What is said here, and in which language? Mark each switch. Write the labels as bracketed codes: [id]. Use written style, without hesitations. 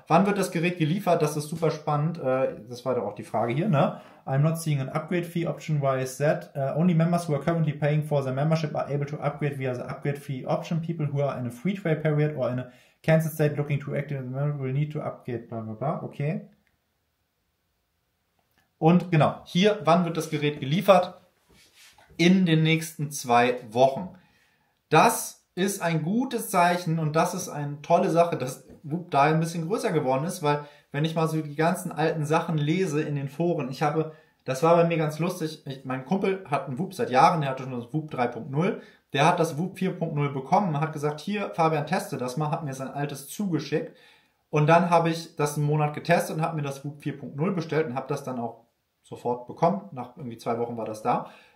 [de] Wann wird das Gerät geliefert? Das ist super spannend. Das war doch auch die Frage hier, ne? [en] I'm not seeing an upgrade fee option. Why is that? Only members who are currently paying for their membership are able to upgrade via the upgrade fee option. People who are in a free trial period or in a cancel state looking to activate the membership will need to upgrade, bla bla bla. Okay. [de] Und genau, hier, wann wird das Gerät geliefert? In den nächsten 2 Wochen. Das ist ein gutes Zeichen und das ist eine tolle Sache, dass Whoop da ein bisschen größer geworden ist, weil wenn ich mal so die ganzen alten Sachen lese in den Foren, das war bei mir ganz lustig, mein Kumpel hat einen Whoop seit Jahren, der hatte schon das Whoop 3.0, der hat das Whoop 4.0 bekommen, hat gesagt, hier Fabian, teste das mal, hat mir sein altes zugeschickt und dann habe ich das einen Monat getestet und habe mir das Whoop 4.0 bestellt und habe das dann auch sofort bekommen, nach irgendwie 2 Wochen war das da.